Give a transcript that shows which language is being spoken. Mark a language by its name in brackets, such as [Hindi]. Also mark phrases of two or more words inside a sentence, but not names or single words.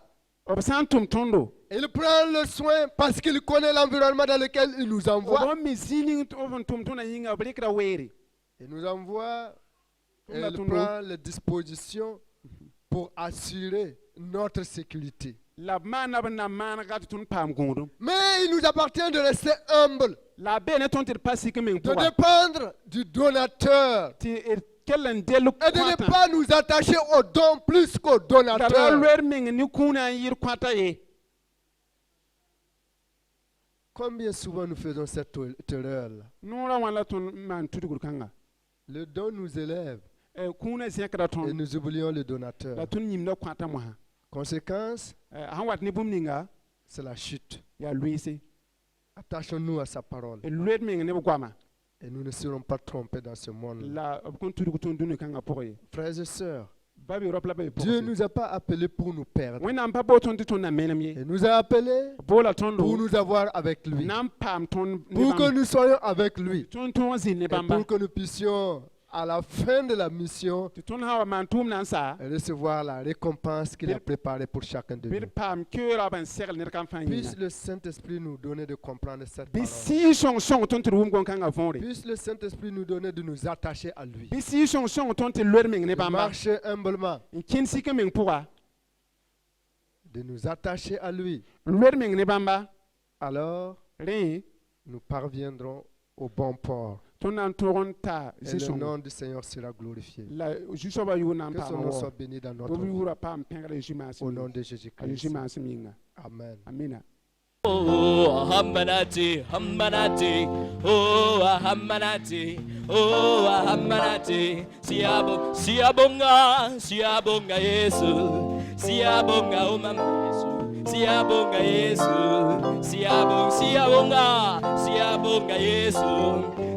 [Mossi] b sã n tʋm tõndo [French] il prend le soin parce qu'il connaît l'environnement dans lequel il nous envoie. [Mossi] b mi zĩig b n tʋm tõndã yĩnga b rɩkra weere [French] Il nous envoie et [Mossi] La [French] il tourne. prend les dispositions pour assurer notre sécurité. [Mossi] la b maana b na maanega tɩ tõnd paam gũudum [French] Mais il nous appartient de rester humble, [Mossi] la a bee ne tõnd tɩ d pa sik meng [French] de [Mossi] pʋga [French] dépendre du donateur [Mossi] tɩ d kell n del [French] et de ne [Mossi] kõatã [French] pas nous attacher au don plus qu'au [Mossi] la ra [French] donateur. [Mossi] loɛɛr meng ne kũunã n yɩr kõata ye [French] Combien souvent nous faisons cette erreur-là? [Mossi] noorã wã la tõnd maan tudgr kãnga [French] Le don nous élève [Mossi] kũunã zẽkda [French] et [Mossi] tõnd [French] nous oublions le [Mossi] la [French] donateur. [Mossi] tõnd yĩmda kõata mosã [French] Conséquence, [Mossi] sãn wat ne bũmb ninga [French] c'est la chute. [Mossi] yaa luɩɩse [French] Attachons-nous à sa parole [Mossi] d loed meng ne b goama [French] et nous ne serons pas trompés dans ce monde. [Mossi] la b kõn tudg tʋʋm dũni kãngã pʋgẽ ye [French] Frères et sœurs, [Mossi] ba be rop la ba be [French] Dieu [Mossi] pʋgse [French] nous a pas appelés pour nous perdre. [Mossi] wẽnnaam pa bood tõnd tɩ tõnd na menem ye [French] Il nous a appelés [Mossi] boola tõndo [French] pour nous avoir avec lui. [Mossi] na n paam tõnd ne [French] Pour que [Mossi] bãmb [French] nous soyons avec lui. [Mossi] tõnd tõog n zĩnd ne [French] Et [Mossi] bãmba [French] pour que nous puissions, à la fin de la mission, [Mossi] tɩ tõnd sã wa maan tʋʋm na n saa [French] recevoir la récompense qu'il a préparée pour chacun de [Mossi] bɩ d [French] nous. [Mossi] paam keoorã b n segl ned kam fãa [French] Puisse [Mossi] yĩnga [French] le Saint-Esprit nous donner de comprendre cette [Mossi] bɩ [French] parole. [Mossi] sɩɩ sõng-sõng tõnd tɩ d wʋm gom-kãngã võore [French] Puisse le Saint-Esprit nous donner de nous attacher à lui. [Mossi] bɩ sɩɩ sõng-sõng tõnd tɩ loed meng ne [French] De [Mossi] bãmba [French] marcher humblement, [Mossi] n kẽnd sik meng pʋga [French] de nous attacher à lui. [Mossi] n loed meng ne bãmba [French] Alors, [Mossi] rẽ [French] nous parviendrons au bon port. [Mossi] tõnd na n tog n ta [French] Et le [Mossi] zĩ-sõng [French] nom du Seigneur sera glorifié. [Mossi] la zu-soabã yʋʋr na n [French] Que son [Mossi] paam [French] nom [Mossi] wao [French] soit béni dans [Mossi] b [French] notre vie. [Mossi] yʋʋrã paam pẽgr [French] Au [Mossi] zu-maasem [French] nom de [Mossi] a [French] Jésus-Christ. [Mossi] zu-maasem yĩnga [French] Amen. [Mossi] amina [Zulu] Oh, Hammanati, Hammanati, oh, Hammanati, oh, Hammanati, siabonga, siabonga Yesu, siabonga umam Yesu, siabonga Yesu, siabonga, siabonga Yesu,